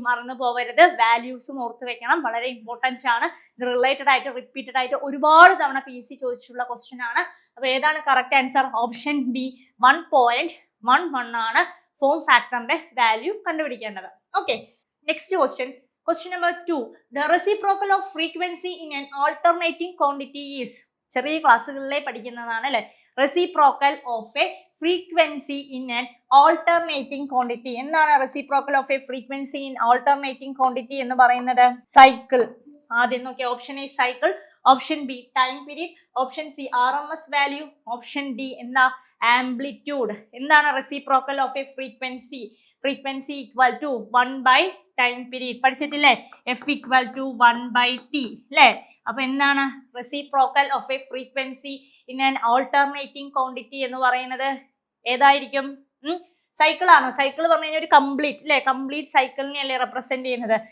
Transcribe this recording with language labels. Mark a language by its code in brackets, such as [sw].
[ml] മറന്നു പോകരുത്, വാല്യൂസും ഓർത്ത് വെക്കണം, വളരെ ഇമ്പോർട്ടന്റ് ആണ്. ഇത് റിലേറ്റഡ് ആയിട്ട് റിപ്പീറ്റഡ് ആയിട്ട് ഒരുപാട് തവണ PC ചോദിച്ചിട്ടുള്ള ക്വസ്റ്റ്യൻ ആണ്. അപ്പൊ ഏതാണ് കറക്റ്റ് ആൻസർ? ഓപ്ഷൻ ബി 1.11 ആണ് ഫോം ഫാക്ടറിന്റെ വാല്യൂ കണ്ടുപിടിക്കേണ്ടത്. [en] Okay, next question. Question number 2. The reciprocal of frequency in an alternating quantity is. [ml] ചെറിയ ക്ലാസ്സുകളിലെ പഠിക്കുന്നതാണ് അല്ലെ? [en] Reciprocal of a frequency in an alternating quantity. [ml] എന്താണ് [en] reciprocal of a frequency in alternating quantity [ml] എന്ന് പറയുന്നത്? [en] Cycle. [ml] ആദ്യം നോക്കിയ option A cycle, option B time period, option C RMS value, option D എന്താ? [en] Amplitude. എന്താണ് reciprocal of a frequency? Frequency equal to 1 by time period. [ml] പഠിച്ചിട്ടില്ലേ? [en] F equal to 1 by T [ml] അല്ലേ? അപ്പൊ എന്താണ് [en] reciprocal of a frequency in an alternating quantity [ml] എന്ന് പറയുന്നത്? ഏതായിരിക്കും? [en] Cycle ആണോ? [ml] Cycle പറഞ്ഞു കഴിഞ്ഞാൽ ഒരു കംപ്ലീറ്റ് അല്ലെ, കംപ്ലീറ്റ് സൈക്കിളിനെ അല്ലേ റെപ്രസെന്റ് ചെയ്യുന്നത്.